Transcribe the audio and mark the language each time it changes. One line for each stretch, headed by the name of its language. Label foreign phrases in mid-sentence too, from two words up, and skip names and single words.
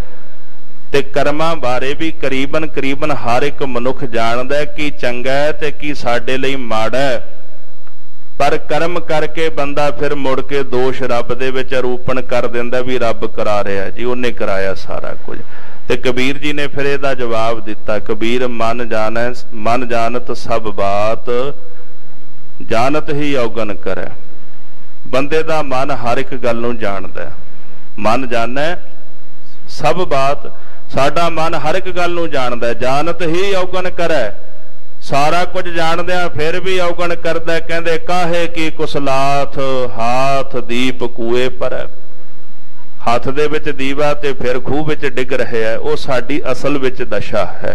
Punjabi: ਤੇ ਕਰਮਾਂ ਬਾਰੇ ਵੀ ਕਰੀਬਨ ਕਰੀਬਨ ਹਰ ਇਕ ਮਨੁੱਖ ਜਾਣਦਾ ਹੈ ਕਿ ਚੰਗਾ ਹੈ ਤੇ ਕਿ ਸਾਡੇ ਲਈ ਮਾੜਾ ਹੈ, ਪਰ ਕਰਮ ਕਰਕੇ ਬੰਦਾ ਫਿਰ ਮੁੜ ਕੇ ਦੋਸ਼ ਰੱਬ ਦੇ ਵਿਚ ਆਰੋਪਣ ਕਰ ਦਿੰਦਾ ਭੀ ਰੱਬ ਕਰਾ ਰਿਹਾ ਜੀ, ਉਨ੍ਹੇ ਕਰਾਇਆ ਸਾਰਾ ਕੁਛ। ਤੇ ਕਬੀਰ ਜੀ ਨੇ ਫਿਰ ਇਹਦਾ ਜਵਾਬ ਦਿੱਤਾ, ਕਬੀਰ ਮਨੁ ਜਾਨੈ ਮਨੁ ਜਾਨਤ ਸਭ ਬਾਤ, ਜਾਨਤ ਹੀ ਅਉਗਨੁ ਕਰੈ। ਬੰਦੇ ਦਾ ਮਨ ਹਰ ਇਕ ਗੱਲ ਨੂੰ ਜਾਣਦਾ ਹੈ, ਮਨੁ ਜਾਨੈ ਸਭ ਬਾਤ, ਸਾਡਾ ਮਨ ਹਰ ਇਕ ਗੱਲ ਨੂੰ ਜਾਣਦਾ ਹੈ, ਜਾਨਤ ਹੀ ਅਉਗਨੁ ਕਰੈ। ਸਾਰਾ ਕੁਛ ਜਾਣਦਿਆਂ ਫਿਰ ਵੀ ਅਉਗਣ ਕਰਦਾ, ਕਹਿੰਦੇ ਕਾਹੇ ਕੀ ਕੁਸਲਾਤ ਹਾਥਿ ਦੀਪੁ ਕੂਏ ਪਰੈ, ਹੱਥ ਦੇ ਵਿਚ ਦੀਵਾ ਤੇ ਫਿਰ ਖੂਹ ਵਿਚ ਡਿੱਗ ਰਹੇ ਹੈ, ਉਹ ਸਾਡੀ ਅਸਲ ਵਿਚ ਦਸ਼ਾ ਹੈ।